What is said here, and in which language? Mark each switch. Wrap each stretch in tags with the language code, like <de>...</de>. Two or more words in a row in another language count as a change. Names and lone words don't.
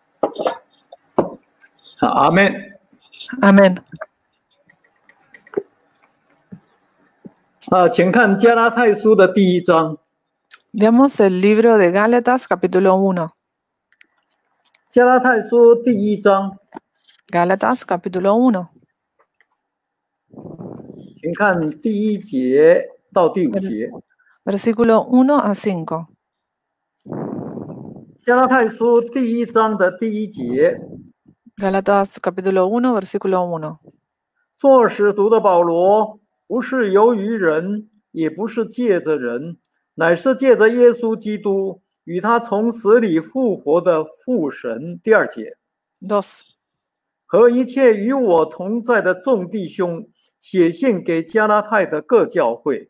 <zh>好，阿门。阿门。请看加拉太书的第1章。</zh> <es>Veamos el libro de Gálatas, capítulo 1.</es> <zh>加拉太书第1章，</zh> <es>Gálatas, capítulo 1.</es> <zh>请看第1节到第5节。</zh> <es>Versículo 1 a 5.</es> <zh>加拉太书第1章的第1节，</zh> <es>Gálatas, capítulo 1, versículo 1.</es> <zh>做使徒的保罗，不是由于人，也不是借着人，乃是借着耶稣基督与他从死里复活的父神。第2节， 2. 和一切与我同在的众弟兄，写信给加拉太的各教会。</zh>